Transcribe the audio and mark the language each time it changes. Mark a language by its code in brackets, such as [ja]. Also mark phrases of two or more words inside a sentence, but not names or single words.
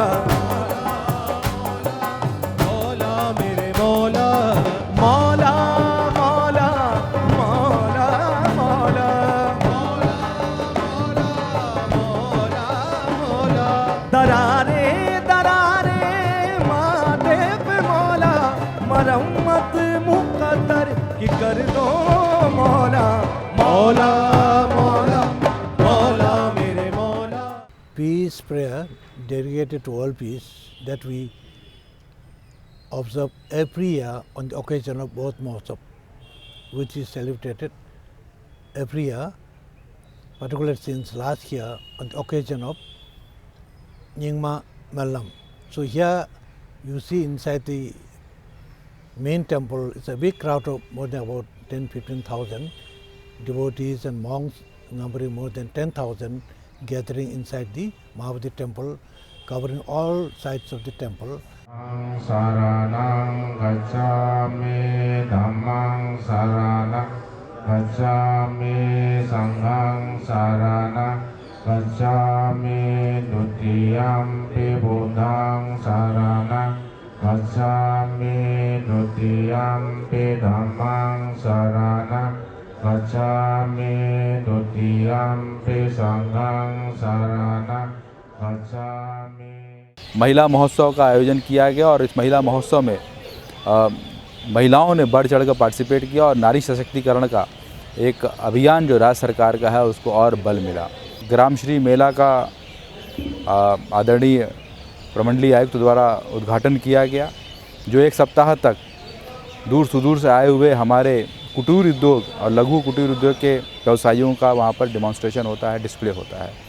[hi] मौला मेरे मौला मौला मौला मौला मौला मौला मौला दरारे दरारे माथे पे मौला मरम्मत मुकद्दर की कर दो मौला मौला मौला मौला मेरे मौला. [en] Peace prayer dedicated to world peace that we observe every year on the occasion of both Mahotsav, which is celebrated every year, particularly since last year on the occasion of Nyingma Mellam. So here you see inside the main temple, it's a big crowd of more than about 10-15,000 devotees and monks numbering more than 10,000 gathering inside the Mahabodhi temple, covering all sides of the temple. [pi] Saranang gacchami dhammang saranang gacchami sanghang saranang gacchami dutiyampi buddhang saranang gacchami dutiyampi dhammang saranang gacchami dutiyampi sanghang saranang gacchami. [hi] महिला महोत्सव का आयोजन किया गया और इस महिला महोत्सव में महिलाओं ने बढ़ चढ़ कर पार्टिसिपेट किया और नारी सशक्तिकरण का एक अभियान जो राज्य सरकार का है उसको और बल मिला। ग्राम श्री मेला का आदरणीय प्रमंडलीय आयुक्त द्वारा उद्घाटन किया गया, जो एक सप्ताह तक दूर सुदूर से आए हुए हमारे कुटीर उद्योग और लघु कुटीर उद्योग के व्यवसायियों का वहाँ पर डिमॉन्स्ट्रेशन होता है, डिस्प्ले होता है।